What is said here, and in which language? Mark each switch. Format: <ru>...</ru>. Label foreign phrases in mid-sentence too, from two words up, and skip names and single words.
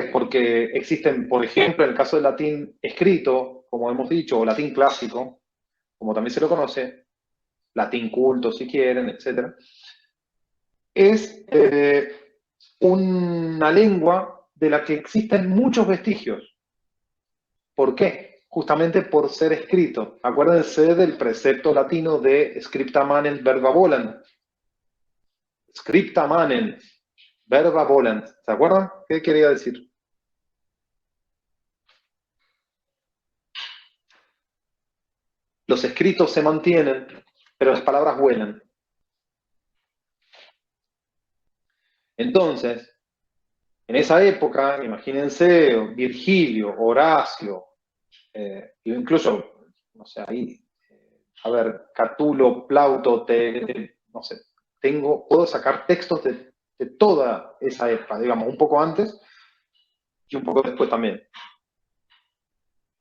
<es>Porque existen, por ejemplo, en el caso del latín escrito, como hemos dicho, o latín clásico, como también se lo conoce, latín culto si quieren, etc. Es una lengua de la que existen muchos vestigios. ¿Por qué? Justamente por ser escrito. Acuérdense del precepto latino de</es> <la>scripta manen verba volant. Scripta manen verba volant.</la> <es>¿Se acuerdan? ¿Qué quería decir? Los escritos se mantienen, pero las palabras vuelan. Entonces, en esa época, imagínense Virgilio, Horacio, incluso, no sé, ahí, a ver, Catulo, Plauto, no sé, puedo sacar textos de toda esa época, digamos, un poco antes y un poco después también.</es>